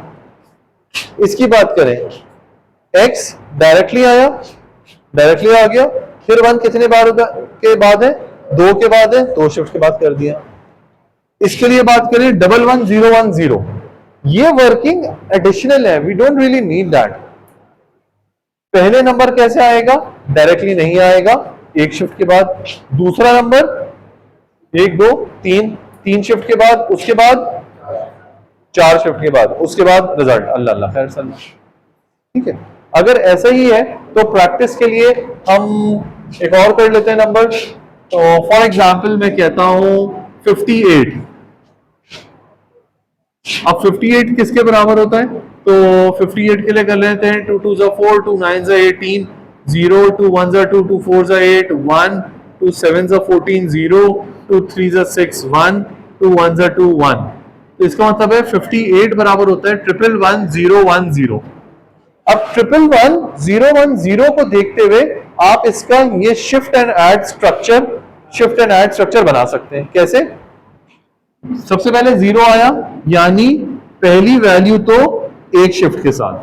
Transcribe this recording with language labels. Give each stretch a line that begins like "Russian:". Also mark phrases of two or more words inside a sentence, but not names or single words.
Hindi: इसकी बात करें, x डायरेक्टली आया, डायरेक्टली आ गया, फिर 1 कितने बार के बाद है, 2 के बाद है, 2 शिफ्ट के बाद कर दिया। इसके लिए बात करें 1 1 0 1 0, ये
English: working additional
Hindi: है,
English: We don't really need that.
Hindi: पहले नंबर कैसे आएगा, डायरेक्टली नहीं आएगा, एक शिफ्ट के बाद। दूसरा नंबर 1 2 3 3 शिफ्ट के बाद, उसके बाद 4 शिफ्ट के बाद, उसके बाद रिजल्ट, अल्लाह अल्लाह खैर सल्ला। ठीक है, अगर ऐसा ही है तो प्रैक्टिस के लिए हम एक और कर लेते हैं नंबर। तो फॉर एग्जांपल मैं कहता हूं 58। अब 58 किसके बराबर होता है, तो 58 के लिए कर लेते हैं 2 2 4 2 9 18, 0, 2
English: 1s are 2, 2 4s are 8, 1, 2 7s are 14, 0, 2 3s are 6, 1, 2 1s are 2, 1।
Hindi: तो इसका मतलब है 58 बराबर होता है 111 0 1 0। अब 111 0 1 0 को देखते हुए आप इसका ये
English: shift and add structure
Hindi: बना सकते हैं। कैसे? सबसे पहले 0 आया, यानी पहली वैल्यू तो एक शिफ्ट के साथ।